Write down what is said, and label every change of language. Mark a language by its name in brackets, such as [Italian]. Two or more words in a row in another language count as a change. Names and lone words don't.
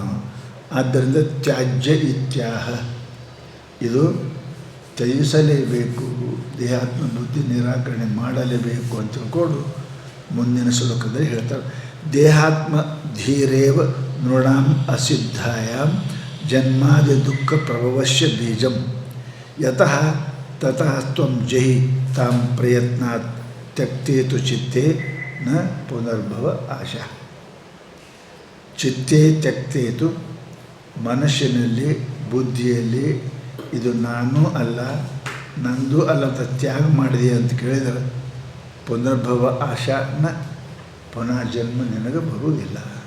[Kannada] ಆದ್ದರಿಂದ [Sanskrit] ತ್ಯಾಜ್ಯ ಇತ್ಯಾಹ, [Kannada] ಇದು ತ್ಯಜಿಸಲೇಬೇಕು, ದೇಹಾತ್ಮ ಬುದ್ಧಿ ನಿರಾಕರಣೆ ಮಾಡಲೇಬೇಕು ಅಂತ ತಿಳ್ಕೊಂಡು ಮುಂದಿನ ಶ್ಲೋಕದಲ್ಲಿ ಹೇಳ್ತಾರೆ. [Sanskrit] ದೇಹಾತ್ಮ ಧೀರೇವ ನೃಣಾಂ ಅಸಿದ್ಧಾಯಾಂ ಜನ್ಮಾದಿ ದುಃಖ ಪ್ರಭವಶ್ಯ ಬೀಜಂ ಯತಃ ತತಃ ತ್ವಂ ಜಹಿ ತಾಂ ಪ್ರಯತ್ನಾತ್ ತ್ಯಕ್ತೇತು ಚಿತ್ತೇ ನ ಪುನರ್ಭವ ಆಶಾ. ಚಿತ್ತೇ ತ್ಯಕ್ತೇತು, [Kannada] ಮನಸ್ಸಿನಲ್ಲಿ ಬುದ್ಧಿಯಲ್ಲಿ ಇದು ನಾನು ಅಲ್ಲ, ನಂದು ಅಲ್ಲ ಅಂತ ತ್ಯಾಗ ಮಾಡಿದೆ ಅಂತ ಕೇಳಿದರೆ [Sanskrit] ಪುನರ್ಭವ ಆಶಾ [Kannada] ಪುನಃ ಜನ್ಮ ನಿನಗೆ ಬರುವುದಿಲ್ಲ.